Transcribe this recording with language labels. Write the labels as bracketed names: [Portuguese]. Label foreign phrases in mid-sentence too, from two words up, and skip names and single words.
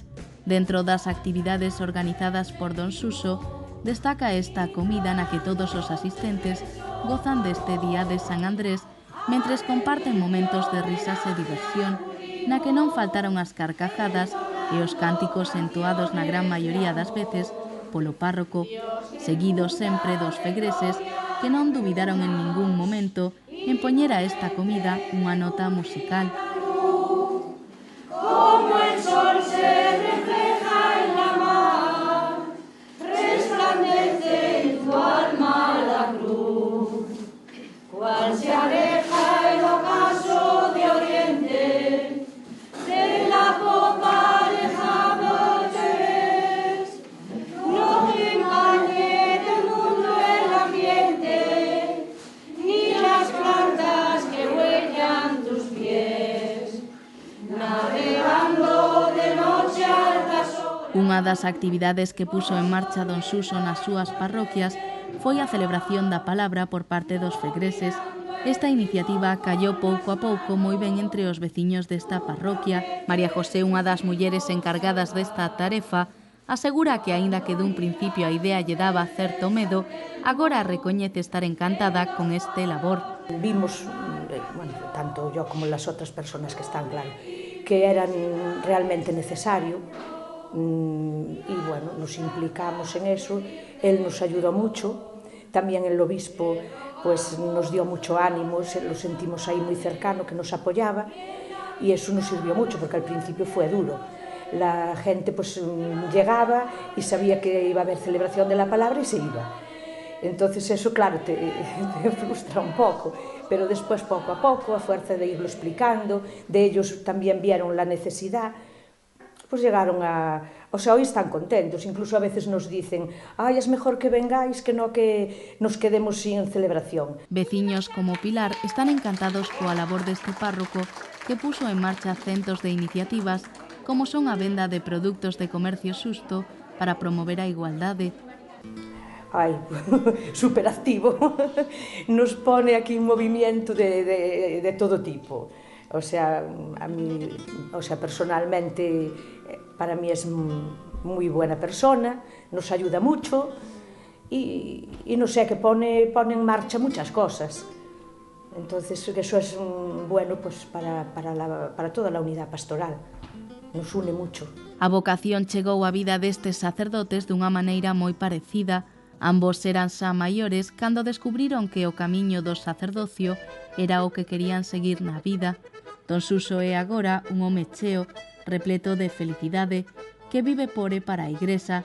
[Galician] Dentro das actividades organizadas por Don Suso, destaca esta comida na que todos os asistentes gozan deste día de San Andrés mentres comparten momentos de risas e diversión, na que non faltaron as carcajadas e os cánticos entoados na gran maioría das veces polo párroco, seguidos sempre dos fegreses que non dubidaron en ningún momento en poñer a esta comida unha nota musical. [Spanish] Como el sol se refleja en la mar, resplandece en tu alma la cruz, cual se aleja el ocaso de oriente, de la popa lejana te ves, no te empañe del mundo el ambiente, ni las plantas que huellan tus pies, navegando de noche altas horas. [Galician] Unha das actividades que puso en marcha Don Suso nas súas parroquias foi a celebración da palabra por parte dos fegreses. Esta iniciativa callou pouco a pouco moi ben entre os veciños desta parroquia. María José, unha das mulleres encargadas desta tarefa, asegura que, aínda que dun principio a idea lle daba certo medo, agora recoñece estar encantada con este labor. [Spanish] Vimos, bueno, tanto yo como las otras personas que están, claro, que eran realmente necesario y bueno, nos implicamos en eso. Él nos ayudó mucho, también el obispo pues nos dio mucho ánimo, lo sentimos ahí muy cercano, que nos apoyaba, y eso nos sirvió mucho porque al principio fue duro. La gente pues llegaba y sabía que iba a haber celebración de la palabra y se iba. Entonces eso, claro, te frustra un poco, pero después poco a poco, a fuerza de irlo explicando, de ellos también vieron la necesidad, pues llegaron a... O sea, hoy están contentos, incluso a veces nos dicen «Ay, es mejor que vengáis que no que nos quedemos sin celebración». [Galician] Veciños como Pilar están encantados coa labor deste párroco que puso en marcha centos de iniciativas como son a venda de produtos de comercio xusto para promover a igualdade. [Spanish] Ai, superactivo, nos pone aquí un movimiento de todo tipo. O sea, a mí, o sea, personalmente, para mí es muy buena persona, nos ayuda mucho y no sé, que pone en marcha muchas cosas. Entonces, eso es bueno pues para toda la unidad pastoral, nos une mucho. [Galician] A vocación chegou á vida destes sacerdotes dunha maneira moi parecida. Ambos eran xa maiores cando descubriron que o camiño do sacerdocio era o que querían seguir na vida. Don Suso é agora un home cheo, repleto de felicidade, que vive por e para a Igrexa.